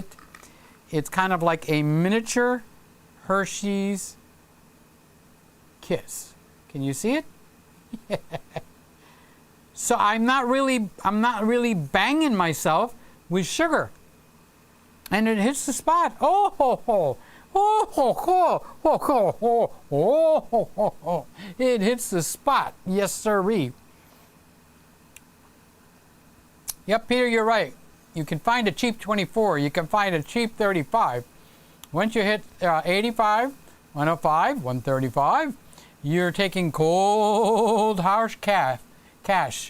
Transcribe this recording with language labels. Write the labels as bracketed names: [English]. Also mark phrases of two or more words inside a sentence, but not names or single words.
[English] It's kind of like a miniature Hershey's Kiss. Can you see it? So I'm not really banging myself with sugar. And it hits the spot. Oh ho ho. Oh ho ho ho ho ho oh ho ho ho. It hits the spot. Yes, sirree. Yep, Peter, you're right. You can find a cheap 24. You can find a cheap 35. Once you hit 85, 105, 135, you're taking cold, harsh cash.